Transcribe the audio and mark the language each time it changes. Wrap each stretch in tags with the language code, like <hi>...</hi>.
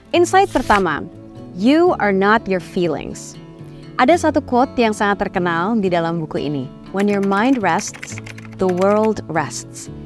<id>Insight pertama,</id> <en>you are not your feelings.</en> <id>Ada satu quote yang sangat terkenal di dalam buku ini.</id> <en>When your mind rests, the world rests.</en>